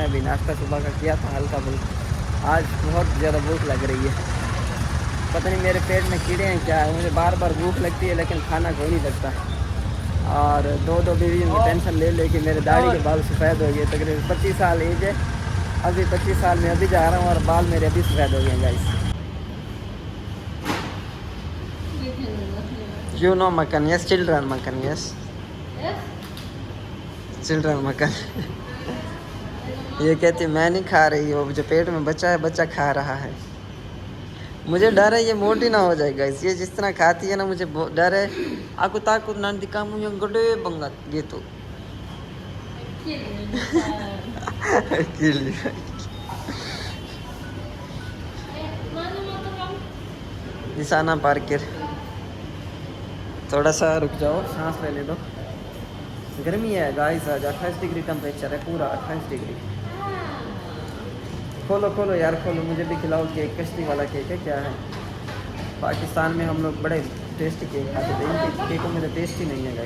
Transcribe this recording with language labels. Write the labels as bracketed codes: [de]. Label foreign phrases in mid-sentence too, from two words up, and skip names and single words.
[hi] अभी नाश्ता सुबह का किया था हल्का फुल्का। आज बहुत ज़्यादा भूख लग रही है, पता नहीं मेरे पेट में कीड़े हैं क्या है। मुझे बार बार भूख लगती है लेकिन खाना हो नहीं सकता। और दो बीवियों की टेंशन ले लेके मेरे दाढ़ी के बाल सफ़ेद हो गए। तकरीबन 25 साल एज है, अभी 25 साल में अभी जा रहा हूँ और बाल मेरे अभी सफ़ेद हो गए गाइस। [en] You know makan, yes, children makan, yes. Children makan. [hi] ये कहती मैं नहीं खा रही, वो जो पेट में बच्चा है बच्चा खा रहा है। मुझे डर है ये मोटी ना हो जाएगा। ये जिस तरह खाती है ना, मुझे डर है। [id] aku takut nanti kamu yang gede banget gitu. Gili. Mana motor kamu? di sana parkir. [hi] थोड़ा सा रुक जाओ, सांस लेने दो। गर्मी है गाइस, आज 28 [en] degree temperature [hi] है, पूरा 28 डिग्री। खोलो खोलो यार खोलो, मुझे भी खिलाओ केक। कश्ती वाला केक है क्या है? पाकिस्तान में हम लोग बड़े टेस्टी केक खाते थे, इनके केकों में तो टेस्ट ही नहीं है गाइस।